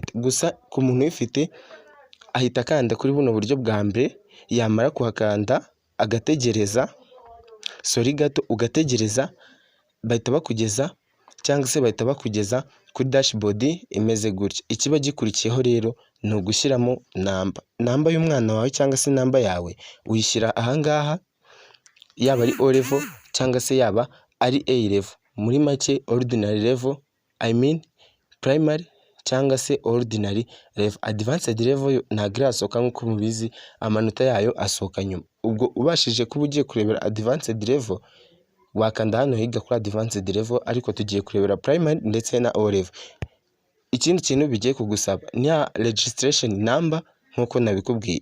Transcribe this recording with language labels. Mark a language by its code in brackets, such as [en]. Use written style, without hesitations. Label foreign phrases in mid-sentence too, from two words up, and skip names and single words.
[rw] Gusa ku muntu uyifite ahita kanda kuri buno buryo bwa mbere, yamara kuhakanda agategereza gato ugategereza, bahita bakugeza cyangwa se bahita bakugeza kuri dashboard imeze gutya. Ikiba gikurikiyeho rero ni ugushyiramo namba y'umwana wawe cyangwa se namba yawe uyishyira ahangaha, yaba ari [en] O level [rw] cyangwa se yaba ari [en] A level. [rw] Muri make [en] ordinary level, I mean primary [rw] cyangwa se [en] ordinary level. Advanced level [rw] ntabwo irasohoka nk'uko mubizi, amanota yayo asohoka nyuma. Ubwo ubashije kuba ugiye kurebera [en] advanced level [rw] wakanda hano higa kuri [en] advanced level, [rw] ariko tugiye kurebera primary ndetse na [en] O level. [rw] Ikindi kintu bigiye kugusaba ni ya [en] registration number [rw] nkuko nabikubwiye.